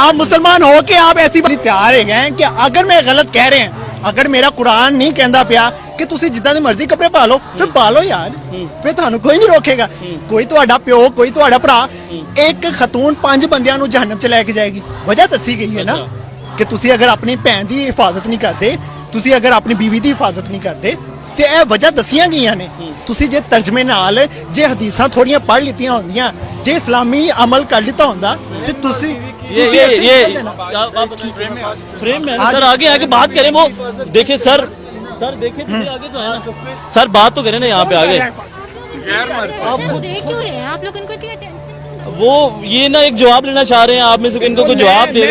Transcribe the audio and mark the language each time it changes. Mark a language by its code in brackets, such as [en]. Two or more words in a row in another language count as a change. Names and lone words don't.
[ur] آپ مسلمان ہو کے آپ ایسی بات تیار ہو گئے کہ اگر میں غلط کہہ رہے ہیں، [pa] اگر میرا قرآن نہیں کہندا پیا کہ تسی جتنا دی مرضی کپڑے پا لو، پھر پا لو یار، پھر تھانوں کوئی نہیں روکے گا. کوئی تہاڈا پیو، کوئی تہاڈا بھرا. ایک خاتون 5 بندیاں نو جہنم چ لے کے جائے گی. وجہ دسی گئی ہے نا کہ تسی اگر اپنی بہن دی حفاظت نہیں کرتے، تسی اگر اپنی بیوی دی حفاظت نہیں کرتے تے اے وجہ دسیاں گئیاں نے. تسی جے ترجمے نال جے حدیثاں تھوڑیاں پڑھ لیتیاں ہوندیاں، جے اسلامی عمل کر لیتا ہوندا تے تسی [ur] یہ فریم میں سر آگے آگے بات کریں. وہ دیکھیں سر دیکھیں آگے تو ہے نا سر، بات تو کریں نا یہاں پہ آگے. آپ دیکھ کیوں رہے ہیں آپ لوگ؟ ان کو اتنی ٹینشن؟ وہ یہ نا ایک جواب لینا چاہ رہے ہیں آپ میں سے، ان کو کوئی جواب دے دے.